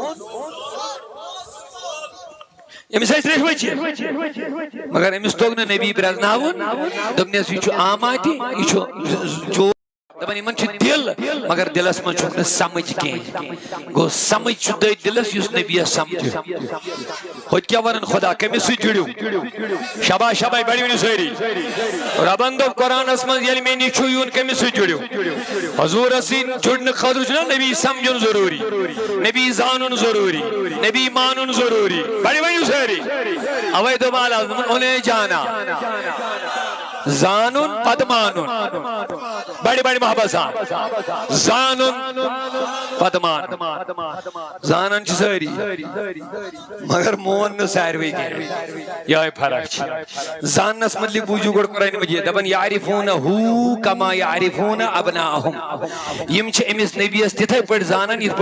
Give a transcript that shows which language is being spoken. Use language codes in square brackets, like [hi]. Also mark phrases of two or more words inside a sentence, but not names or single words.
[ks] أمِس ٲسۍ ترٛیشوے چیٖز مگر أمِس توٚگ نہٕ نبی پرٛزناوُن دوٚپنس یہِ چھُ آماتہِ یہِ چھُ چور دپان یِمن چھُ دل مگر دلس منٛز چھُکھ نہٕ سمجھ کینٛہہ گوٚو سمجھ چھُ تٔتھۍ دلس یُس نبیس سمجھِ ہوٚتہِ کیٛاہ ونان خۄدا کٔمِس سۭتۍ جُڑِو شاباش شاباش بڑِ ؤنِو سٲری رۄبن دوٚپ قرآنس منٛز ییٚلہِ مےٚ نِش چھُ یُن کٔمِس سۭتۍ جُڑِو حضوٗرس سۭتۍ جُڑنہٕ خٲطرٕ چھُنہ نبی سمجھُن ضروٗری نبی زانُن ضروٗری نبی مانُن ضروٗری بڑِ ؤنِو سٲری اوے دوٚپ اعلیٰ حضرت [ur] انہیں جانا [ks] زانن پتہ مانن بڑی بڑی محبت سان زانن پتہ مانن زانن چھ ساری مگر مون نہ ساروی یہ فرق زانس مطلب بوجو گڑ قرآن مجید دپن [ar] یعرفون ہو کما یعرفون ابناءہم [ks] یم چھ امس نبیس تتھے پٹ زانن یت